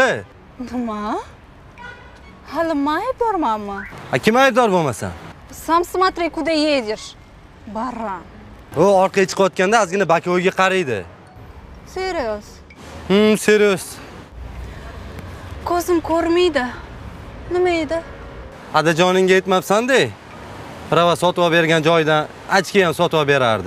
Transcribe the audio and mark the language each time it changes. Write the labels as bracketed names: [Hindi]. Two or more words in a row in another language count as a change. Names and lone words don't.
[Uzbek] Nima? Hali men aybdormanmi? Kim aybdor bo'lmasa? [Russian] Сам смотри, куда едешь. Баран. [Uzbek] U orqaga chiqayotganda ozgina Bakoyga qaraydi. Serios. Serios. Ko'zim ko'rmaydi. Nima edi? Adajoningga aytmabsan-da. Prava sotib bergan joydan ochki ham sotib berardi.